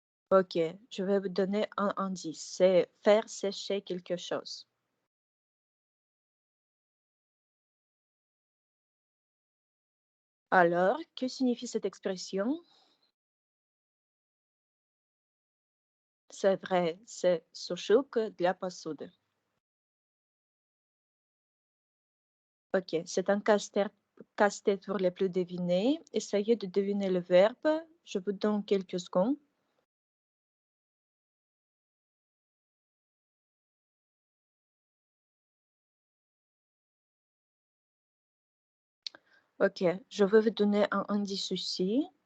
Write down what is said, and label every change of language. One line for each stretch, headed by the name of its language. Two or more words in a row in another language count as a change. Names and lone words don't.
French: Ok, je vais vous donner un indice. C'est faire sécher quelque chose. Alors, que signifie cette expression? C'est vrai, c'est
Russian: сушилка для посуды.
French: Ok, c'est un casse-tête pour les plus devinés. Essayez de deviner le verbe. Je vous donne quelques secondes. Ok, je vais vous donner un indice aussi.